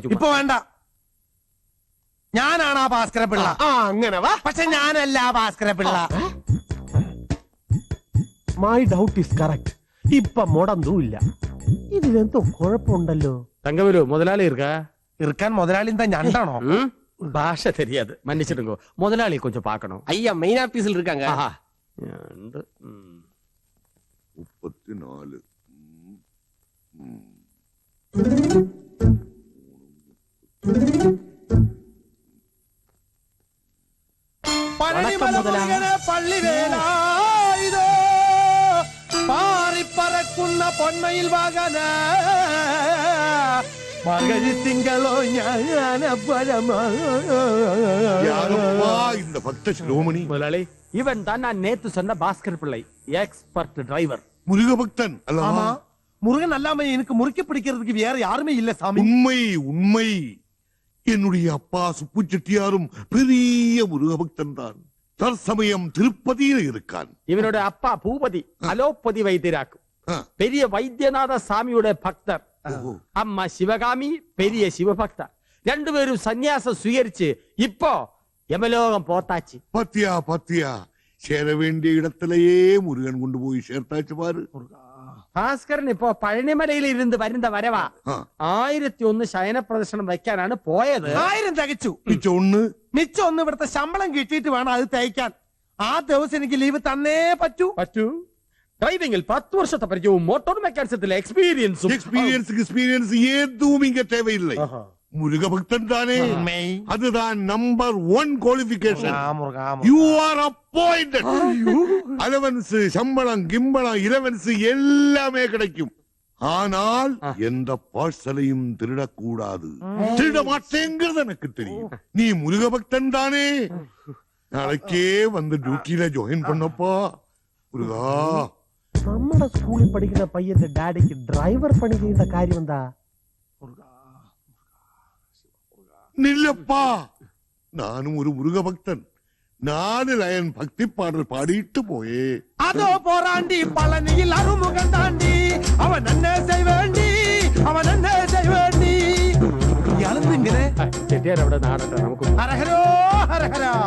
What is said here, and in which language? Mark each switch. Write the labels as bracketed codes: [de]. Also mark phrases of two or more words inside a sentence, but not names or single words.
[ml] ഇപ്പൊ വേണ്ട, ഞാനാണ് ആ ഭാസ്കര പിള്ള. അങ്ങനെ വാ. പക്ഷെ ഞാനല്ല ആ ഭാസ്കര പിള്ള. [en] My doubt is correct. [ml] ഇപ്പൊ മുടന്തൂല്ല. ഇതിലെന്തോ കുഴപ്പമുണ്ടല്ലോ. തങ്കവരൂ, മുതലാളി ഇറുക്കാൻ മുതലാളി എന്താ ഞണ്ടാണോ? [ta] ഭാഷ தெரியாது, மன்னிச்சிடுங்க. முதலாளி கொஞ்சம் பார்க்கணும். ஐயா [en] main office [ta] இருக்காங்க. [ml] ഞണ്ട്. 34. പള്ളിവേലായുധോ പാറിപ്പറക്കുന്ന പൊന്മയിൽ വാകന മകരി തിങ്കളോ [ta] இந்த பக்த சிரோமணி முதலாளி, இவன் தான் நான் நேத்து சொன்ன பாஸ்கர் பிள்ளை, [en] expert driver. [ta] முருக பக்தன் அல்லவா? முருகன் அல்லாம எனக்கு முறுக்கி பிடிக்கிறதுக்கு வேற யாருமே இல்ல சாமி. உண்மை உண்மை. என்னுடைய அப்பா சுப்பு செட்டியாரும் பெரிய முருக பக்தன் தான். தற்சமயம் திருப்பதியில் இருக்கான். இவனோட அப்பா பூபதி அலோபதி வைத்தியராக்கும். பெரிய வைத்தியநாத சாமியோட பக்தர். அம்மா சிவகாமி பெரிய சிவபக்தர். ரெண்டு பேரும் சன்னியாசம் சுயரிச்சு இப்போ யமலோகம் போத்தாச்சு. பத்தியா பத்தியா, சேர வேண்டிய இடத்திலேயே முருகன் கொண்டு போய் சேர்த்தாச்சு பாரு. [ml] ഭാസ്കരൻ ഇപ്പോ പഴനിമലയിൽ ഇരുന്ന് വരുന്ന വരവാ. 1001 ശയന പ്രദർശനം വയ്ക്കാനാണ് പോയത്. 1000 തികച്ചു. മിച്ചം ഒന്ന് ഇവിടുത്തെ ശമ്പളം കിട്ടിയിട്ട് വേണം അത് തയ്ക്കാൻ. ആ ദിവസം എനിക്ക് ലീവ് തന്നേ പറ്റൂ. ഡ്രൈവിംഗിൽ 10 വർഷത്തെ പരിചയവും മോട്ടോർ മെക്കാനിസത്തിലെ എക്സ്പീരിയൻസും. എക്സ്പീരിയൻസ് ഏതും ഇങ്ങ தேவையில்லை. [ta] முருக பக்தன் தானே, அதுதான் நம்பர் 1 குவாலிஃபிகேஷன். [en] You are appointed. [ta] அலவன்ஸ், சம்பளம், கிம்பளம், இலவன்ஸ் எல்லாமே கிடைக்கும். ஆனால் எந்த பார்சலையும் திருடக்கூடாது. திருட மாட்டேங்கிறது எனக்கு தெரியும். நீ முருக பக்தன் தானே, நாளைக்கே வந்து டியூட்டியில ஜாயின் பண்ணப்பா. முருகா, [ml] നമ്മുടെ സ്കൂളിൽ പഠിക്കുന്ന പയ്യന്റെ ഡാഡിക്ക് ഡ്രൈവർ പണി ചെയ്യേണ്ട കാര്യം എന്താ? [ta] நில்லப்பா, நானும் ஒரு முருக பக்தன். 4 லயன் பக்தி பாடல் பாடிட்டு போயே. அதோ போராண்டி பழனியில் அருமுகம் தாண்டி அவன் என்ன செய்வேண்டி, அவன் என்ன செய்வேண்டி. [ml] இങ്ങനെ ചെട്ടിയാർ അവിടെ നാടട്ടെ നമുക്ക്. ഹരഹരോ ഹരഹര.